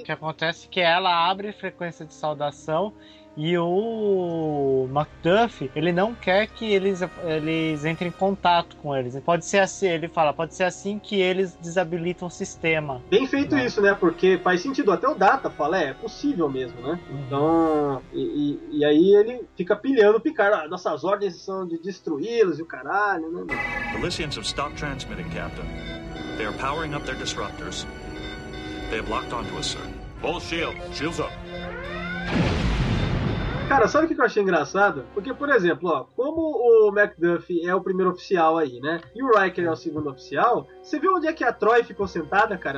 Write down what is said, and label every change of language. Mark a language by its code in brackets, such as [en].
[pt] O que acontece é que ela abre frequência de saudação e o MacDuff, ele não quer que eles entrem em contato com eles. Pode ser assim, ele fala, pode ser assim que eles desabilitam o sistema. Bem feito, né? Isso, né? Porque faz sentido. Até o Data fala, é possível mesmo, né? Então, e aí ele fica pilhando o Picard. Ah, nossas ordens são de destruí-los e o caralho, né? [en] The Lysians have stopped transmitting, Captain. They are powering up their disruptors. They have locked onto us, sir. Both shields. Shields up. [pt] Cara, sabe o que eu achei engraçado? Porque, por exemplo, ó, como o MacDuff é o primeiro oficial aí, né? E o Riker é o segundo oficial, você viu onde é que a Troy ficou sentada, cara?